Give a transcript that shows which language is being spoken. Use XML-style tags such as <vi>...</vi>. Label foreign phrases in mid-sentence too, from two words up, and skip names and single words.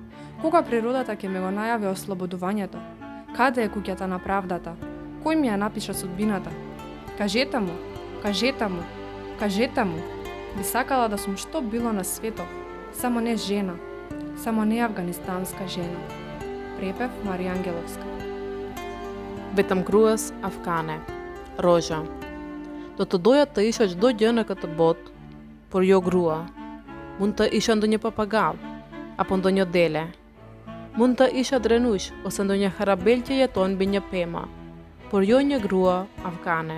<mk>Кога природата ќе ме го најави ослободувањето? Каде е куќата на правдата? Кој ми ја напиша судбината? Кажете му, кажете му, кажете му. Би сакала да сум што било на светот, само не жена, само не афганистанска жена. Препев Марија Ангеловска.</mk> <sq>Vetëm gruas afgane. Roja. Do të doja të isha çdo gjë në këtë botë, por jo grua. Mund të isha ndonjë papagall apo ndonjë dele. Mund të isha drenush ose ndonjë harabel që jeton mbi një pemë, por jo një grua afgane.</sq>